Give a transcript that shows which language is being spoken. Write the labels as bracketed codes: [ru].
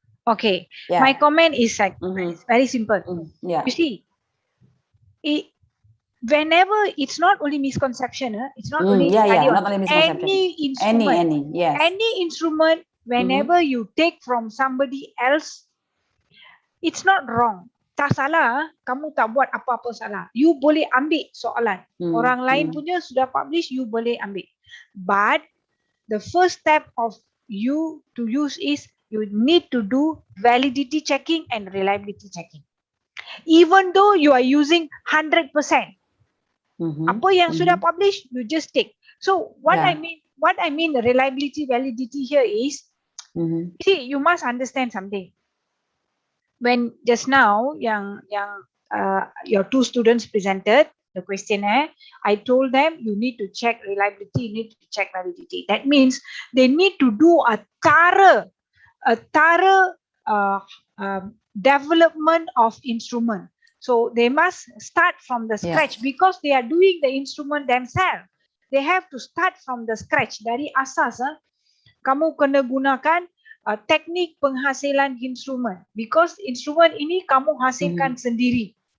[en] okay, my comment is like very simple. You see, whenever it's not only misconception, it's not only not only misconception. Any instrument, whenever you take from somebody else, it's not wrong. [ms] Tak salah, kamu tak buat apa-apa salah. You boleh ambil soalan. Orang lain punya sudah publish, you boleh ambil. [en] But the first step of you to use is you need to do validity checking and reliability checking. Even though you are using 100%, [ms] apa yang sudah publish, [en] you just take. So what I mean the reliability validity here is, see, you must understand something. when just now your two students presented the questionnaire, I told them you need to check reliability, you need to check validity. That means they need to do a thorough development of instrument. So they must start from the scratch because they are doing the instrument themselves. They have to start from the scratch. [ms] Dari asas, kamu kena gunakan teknik penghasilan instrumen because instrumen ini kamu hasilkan sendiri.